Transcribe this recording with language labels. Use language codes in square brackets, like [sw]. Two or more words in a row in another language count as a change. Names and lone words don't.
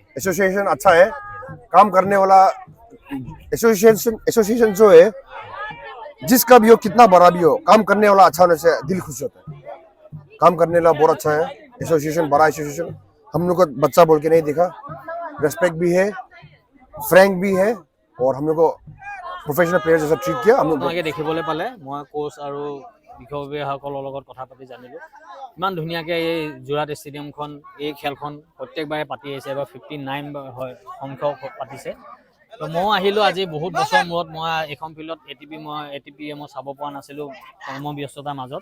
[hi] एसोसिएशन अच्छा है, काम करने वाला एसोसिएशन जो है, जिसका भी हो, कितना बड़ा भी हो, काम करने वाला अच्छा होने से दिल खुश होता है। काम करने वाला बहुत अच्छा है एसोसिएशन, बड़ा एसोसिएशन। हम लोग को बच्चा बोल के नहीं देखा, रेस्पेक्ट भी है, फ्रैंक भी है, और हम लोग को [en] professional player [hi] जैसा ट्रीट किया। हम लोग [as] আপোনালোকে দেখিবলৈ পালে মই কোচ আৰু বিষয়ববীয়াসকলৰ লগত কথা পাতি জানিলোঁ ইমান ধুনীয়াকৈ এই যোৰহাট ষ্টেডিয়ামখন এই খেলখন প্ৰত্যেকবাৰে পাতি আহিছে। এবাৰ 59 হয় সংখ্যক পাতিছে। তো ময়ো আহিলোঁ আজি বহুত বছৰ মূৰত। মই এইখন ফিল্ডত ATP মই চাব পৰা নাছিলোঁ কৰ্মব্যস্ততাৰ মাজত।